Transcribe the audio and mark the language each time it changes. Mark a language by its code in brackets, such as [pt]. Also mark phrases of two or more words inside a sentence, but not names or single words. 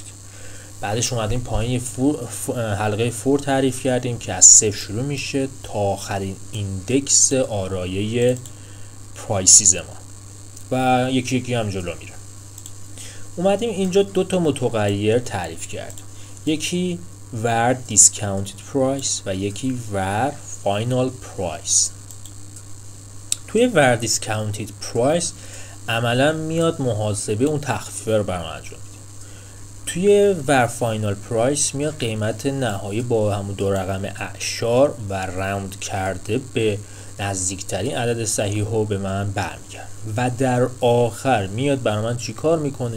[fa] بعدش اومدیم پایین حلقه فور تعریف کردیم که از 0 شروع میشه تا آخرین ایندکس آرایه پرایسیز ما و یکی یکی هم جلو میره. اومدیم اینجا دو تا متغیر تعریف کردیم، یکی ور [en] discounted price [fa] و یکی ور [en] final price. [fa] توی ور [en] discounted price [fa] عملا میاد محاسبه اون تخفیف رو برام انجام میده. توی [en] var final price [fa] میاد قیمت نهایی با همون دو رقم اعشار و راوند کرده به نزدیکترین عدد صحیح رو به من برمیگرده و در آخر میاد برای من چی کار میکنه؟